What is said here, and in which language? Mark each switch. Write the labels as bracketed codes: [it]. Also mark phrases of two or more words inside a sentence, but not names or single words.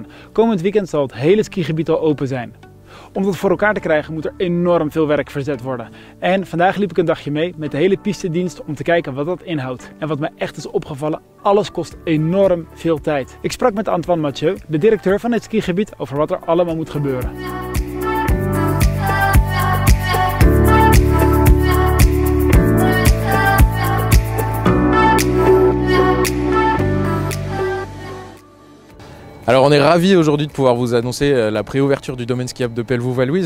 [nl] Komend weekend zal het hele skigebied al open zijn. Om dat voor elkaar te krijgen moet er enorm veel werk verzet worden. En vandaag liep ik een dagje mee met de hele pistedienst om te kijken wat dat inhoudt. En wat mij echt is opgevallen, alles kost enorm veel tijd. Ik sprak met Antoine Mathieu, de directeur van het skigebied, over wat er allemaal moet gebeuren. [fr] Alors on est ravis aujourd'hui de pouvoir vous annoncer la préouverture du domaine skiable de Pelvoux-Val-Louise.